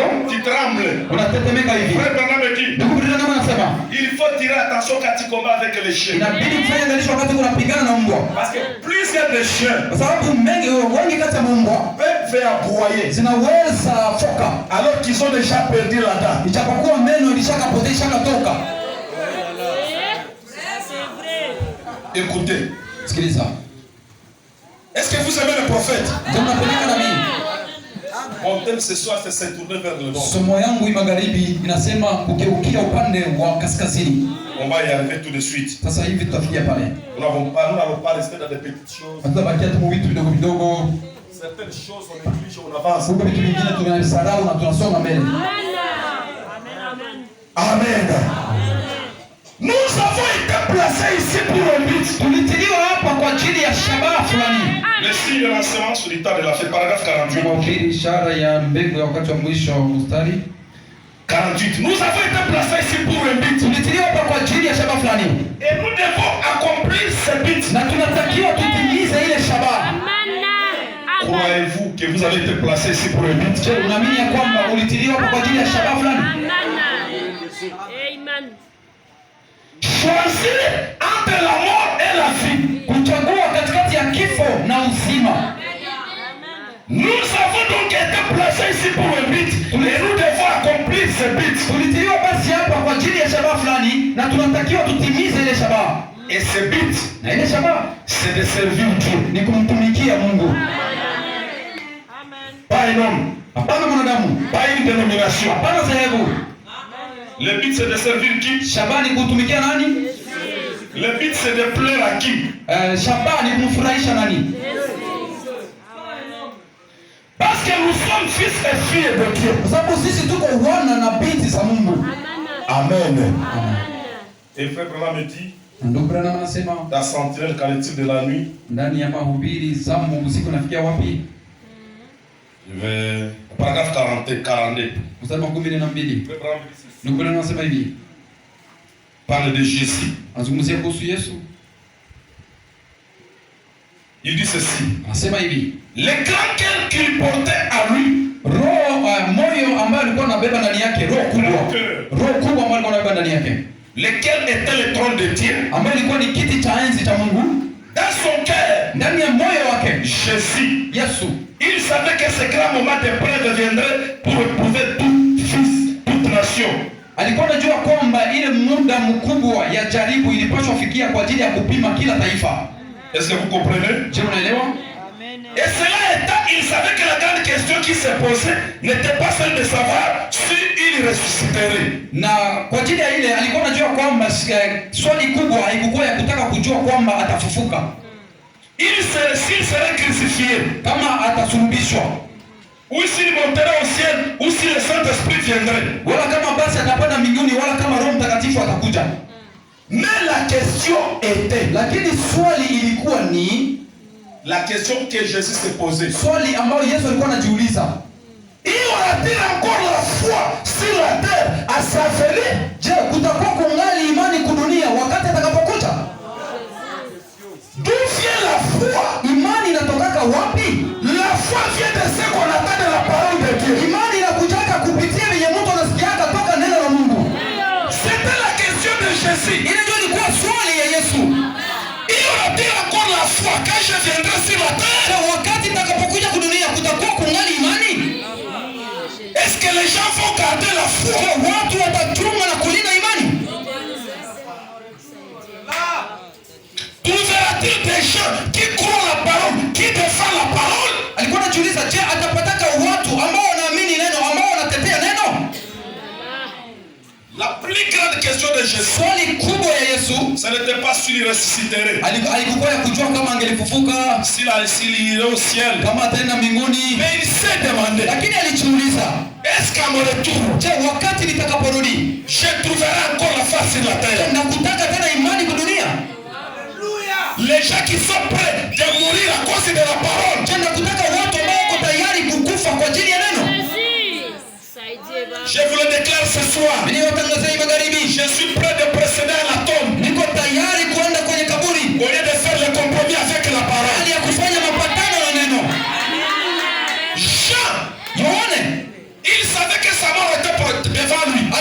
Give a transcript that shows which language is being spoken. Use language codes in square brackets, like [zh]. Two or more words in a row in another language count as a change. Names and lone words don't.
[fr] tu trembles. [sw] unatetemeka hivi. [fr] Frère Branham me dit, [sw] Ndugu Branham anasema [fr] il faut tirer attention quand tu combats avec les chiens. [sw] inabidi kufanya angalisho wakati unapigana na mbwa, [fr] Parce que plus il y a de chiens, [sw] kwa sababu wengi kati ya mbwa [fr] peuvent aboyer. [sw] zinaweza foka, [fr] Alors qu'ils ont déjà perdu la dent. [sw] ijapokuwa meno ilishakapotea ishakatoka. [fr] Écoutez, [sw] Sikiliza, [fr] est-ce que vous aimez le prophète? [sw] ndio mnapeleka nabii. [fr] Mon thème ce soir, c'est se tourner vers le nord. [sw] Somo yangu hii magharibi inasema kugeukia upande wa kaskazini. [fr] On va y arriver tout de suite. [sw] Sasa hivi tutafikia pale, [fr] Nous n'allons pas rester dans des petites choses. [sw] hatutabakia tu vitu vidogo vidogo, [fr] Certaines choses, on néglige, on avance. [sw] huko vitu vingine tunasahau na tunasonga mbele. [fr] Amen. Nous avons été placés ici pour un but. [sw] Tulitiliwa hapa kwa ajili ya shabaha fulani. [fr] Le signe de l'enseignement sur l'état de la fête, paragraphe 48. [sw] Mahubiri, ishara ya mbegu ya wakati wa mwisho, mstari 48. [fr] Nous avons été placés ici pour un but. [sw] tulitiliwa hapa kwa ajili ya shabaha fulani, [fr] Et nous devons accomplir ce but. [sw] na tunatakiwa tutimize ile shabaha. [fr] Croyez-vous que vous avez été placés ici pour un but? [sw] Je, unaamini ya kwamba ulitiliwa hapa kwa ajili ya shabaha fulani? [fr] Choisir entre la mort et la vie. [sw] Kuchagua katikati ya kifo na uzima. [fr] Nous avons donc été placés ici pour un but. Et nous devons accomplir ce but. [sw] Tulitiliwa basi hapa kwa ajili ya shabaha fulani, na tunatakiwa tutimize ile shabaha. [fr] Et ce but, [sw] Na ile shabaha [fr] c'est de servir Dieu. [sw] ni kumtumikia Mungu, [fr] Pas un homme, [sw] hapana mwanadamu, [fr] pas une dénomination. [sw] hapana dhehebu. [fr] Le but, c'est de servir qui? [sw] Shabaha ni kutumikia nani? [fr] Le but, c'est de plaire à qui? [sw] Shabaha ni kumfurahisha nani? [fr] Parce que nous sommes fils et filles de Dieu. [sw] Kwa sababu sisi tuko wana na binti za Mungu. [fr] Amen. Et frère Branham me dit, [sw] Ndugu Branham anasema [fr] dans Sentinelle, qu'en est-il de la nuit? [sw] ndani ya mahubiri zamu usiku nafikia wapi? [fr] Je vais... Paragraphe 42. [sw] Mstari wa 12. [fr] Frère Branham me dit ceci. [sw] Ndugu Branham anasema hivi, [fr] Parle de Jésus. [sw] anazungumzia kuhusu Yesu. [fr] Il dit ceci. [sw] Anasema hivi. [fr] Le grand cœur qu'il portait à lui. [sw] Moyo ambayo alikuwa anabeba ndani yake, roho kubwa ambayo alikuwa anabeba ndani yake. [fr] Lequel était le trône de Dieu. [sw] Ambayo ilikuwa ni kiti cha enzi cha Mungu. [fr] Dans son cœur. [sw] Ndani ya moyo wake. [fr] Jésus. [sw] Yesu. [fr] Il savait que ce grand moment de preuve viendrait pour éprouver tout fils, toute nation. [sw] Alikuwa anajua kwamba ile muda mkubwa ya jaribu ilipaswa fikia kwa ajili ya kupima kila taifa. [fr] Est-ce que vous comprenez? [sw] Je m'élewa? [fr] Et cela étant, il savait que la grande question qui se posait n'était pas celle de savoir si il ressusciterait. [sw] Na kwa ajili ya ile alikuwa anajua kwamba swali kubwa haikuwa ya kutaka kujua kwamba atafufuka. [fr] S'il serait crucifié, [sw] kama atasulubishwa, [fr] ou s'il monterait au ciel, ou si le Saint-Esprit viendrait, [sw] wala kama basi atapanda mbinguni, wala kama Roho Mtakatifu atakuja. [fr] Mais la question était, [sw] lakini swali ilikuwa ni [fr] la question que Jésus se posait. [sw] Swali ambayo Yesu alikuwa anajiuliza. [fr] Il y aura-t-il encore la foi sur la terre à sa venue? [sw] Je, kutakuwa kungali imani kudunia wakati atakapokuja? [fr] D'où vient la foi? [sw] Imani inatokaka wapi? [fr] La foi vient de ce qu'on attend de la parole de Dieu. [sw] Imani inakujaka kupitia vile mtu anasikiaka toka neno la Mungu. [fr] C'était la question de Jésus. [sw] Ile ndio ilikuwa swali ya Yesu. [fr] Il y aura-t-il encore la foi quand je viendrai sur la terre? [sw] Wakati nitakapokuja kudunia kutakuwa kungali imani? [fr] Est-ce que les gens vont garder la foi? [sw] Watu watachunga na kulinda imani? [fr] Trouvera-t-il des gens qui croient la parole, qui défendent la parole? [sw] Alikuwa anajiuliza, je, atapataka watu ambao wanaamini neno, ambao wanatetea neno? [fr] La plus grande question de Jésus, [sw] swali kubwa ya Yesu, [fr] ce n'était pas s'il ressusciterait, [sw] alikuwa ya kujua kama angelifufuka, [fr] s'il irait au ciel, [sw] kama ataenda mbinguni, [fr] mais il s'est demandé, [sw] lakini alijiuliza, [fr] est-ce qu'à mon retour, [sw] je, wakati nitakaporudi, [fr] je trouverai encore la face sur la terre? [sw] Nakutaka tena imani kudunia? [fr] Les gens qui sont prêts de mourir à cause de la parole. [sw] Je, nakutaka watu ambao wako tayari kukufa kwa ajili ya neno. [fr] Je vous le déclare ce soir. Je suis prêt de précéder à la tombe. Au lieu de faire le compromis avec la parole. Jean, il savait que sa mort était devant lui.